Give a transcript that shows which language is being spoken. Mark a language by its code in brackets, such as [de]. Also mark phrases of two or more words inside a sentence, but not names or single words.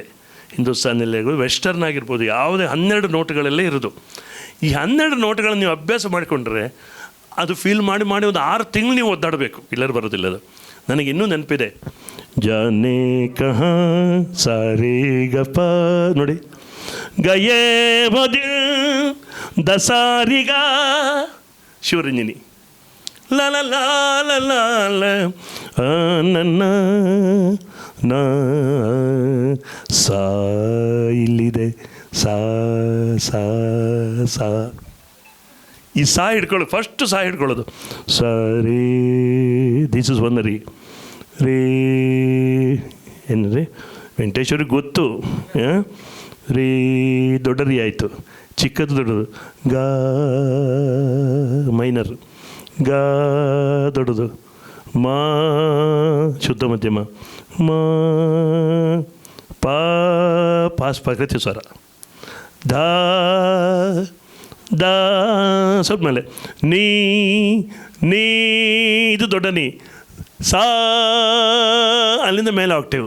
[kn] ಹಿಂದೂಸ್ತಾನಲ್ಲಿ ಇರ್ಬೋದು, ವೆಸ್ಟರ್ನ್ ಆಗಿರ್ಬೋದು, ಯಾವುದೇ 12 ನೋಟ್ಗಳಲ್ಲೇ ಇರೋದು. ಈ 12 ನೋಟ್ಗಳನ್ನು ನೀವು ಅಭ್ಯಾಸ ಮಾಡಿಕೊಂಡ್ರೆ ಅದು ಫೀಲ್ ಮಾಡಿ ಮಾಡಿ ಒಂದು 6 ತಿಂಗಳು ನೀವು ಒದ್ದಾಡಬೇಕು, ಇಲ್ಲರೂ ಬರೋದಿಲ್ಲ ಅದು. ನನಗೆ ಇನ್ನೂ ನೆನಪಿದೆ, [hi] जाने कहा [kn] ಸಾರೇ ಗಪ ನೋಡಿ, ಗಯೇ ಮದಿ ದಸಾರಿಗ ಶಿವರಂಜನಿ ಲ ಲ ಲ ಲ ಲ ಲ ನನ್ನ ನಾ ಸಾ ಇಲ್ಲಿದೆ, ಸಾ ಸಾ ಸಾ. ಈ ಸಾ ಹಿಡ್ಕೊಳ್ಳೋದು, ಫಸ್ಟು ಸಾ ಹಿಡ್ಕೊಳ್ಳೋದು. ಸರಿ, [en] this is one [kn] ರೀ. ರೇ ಏನು ರೀ, ವೆಂಕಟೇಶ್ವರಿಗೆ ಗೊತ್ತು. ರೀ ದೊಡ್ಡ ರೀ ಆಯಿತು, ಚಿಕ್ಕದು ದೊಡ್ಡದು. ಗಾ ಮೈನರ್, ಗಾ ದೊಡ್ಡದು, ಮಾ ಶುದ್ಧ ಮಧ್ಯಮ, ಮಾ ಪಾಸ್ ಪ್ರಕೃತಿ ಸ್ವರ, ಧಾ ದಾ ಸ್ವಲ್ಪ ಮೇಲೆ, ನೀ ನೀ ಇದು ದೊಡ್ಡ ನೀ, ಸಾ ಅಲ್ಲಿಂದ ಮೇಲೆ ಆಕ್ಟೇವ್.